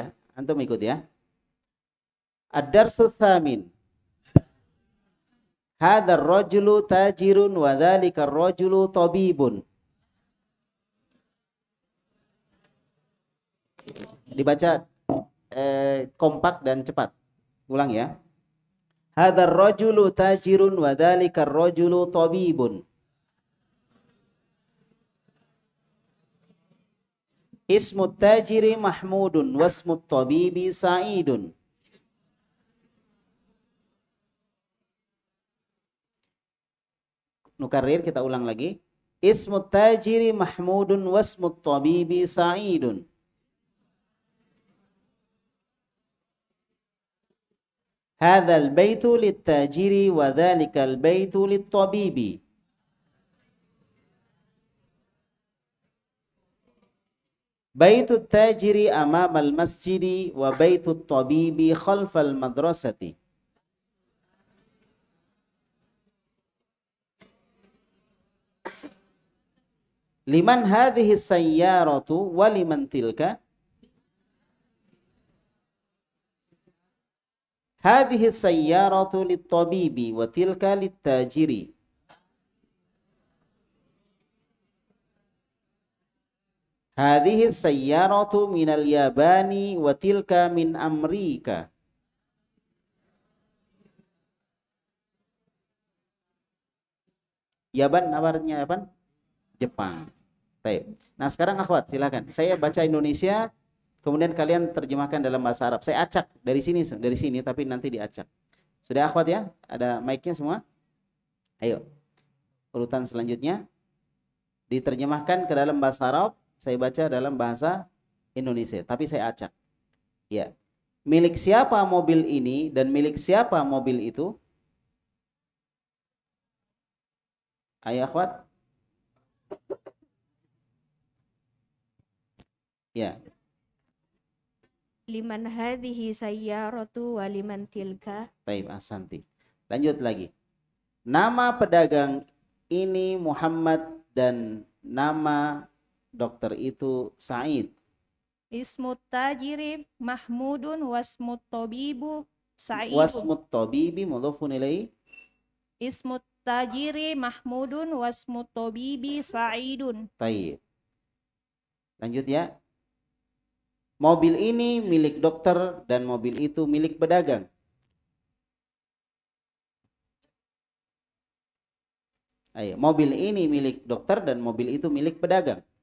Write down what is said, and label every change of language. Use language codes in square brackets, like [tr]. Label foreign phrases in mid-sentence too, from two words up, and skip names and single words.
[id] Antum ikut ya. [ar] الدرس الثامن. هذا الرجل تاجر وذلك الرجل طبيب. [id] Dibaca kompak dan cepat. Ulang ya. [ar] هذا الرجل تاجر وذلك الرجل طبيب. اسم التاجر محمود واسم الطبيب سعيد. [id] Nukarir, kita ulang lagi. [ar] اسم التاجر محمود واسم الطبيب سعيد. هذا البيت للتاجر وذلك البيت للطبيب. بيت التاجر أمام المسجد وبيت الطبيب خلف المدرسة. لمن هذه سيارة ولمن تلك? هذه سيارة للطبيب وتلك للتاجر. هذه سيارة من اليابان وتلك من أمريكا. [id] Yaban apa artinya Yaban? Jepang. Baik. Nah, sekarang akhwat silakan. Saya baca Indonesia, kemudian kalian terjemahkan dalam bahasa Arab. Saya acak dari sini tapi nanti diacak. Sudah akhwat ya? Ada mic-nya semua? Ayo. Urutan selanjutnya diterjemahkan ke dalam bahasa Arab. Saya baca dalam bahasa Indonesia, tapi saya acak. Ya. Milik siapa mobil ini dan milik siapa mobil itu? Ayo akhwat. Ya. [ar] لمن هذه سيارة ولمن تلك. [id] Baik, ahsanti. Lanjut lagi. Nama pedagang ini Muhammad dan nama dokter itu Said. [ar] اسم التاجر محمود واسم الطبيب سعيد. واسم الطبيب مضاف إليه. اسم التاجر محمود واسم الطبيب سعيد. [id] Baik. Lanjut ya. Mobil ini milik dokter dan mobil itu milik pedagang. Ayo, mobil ini milik dokter dan mobil itu milik pedagang.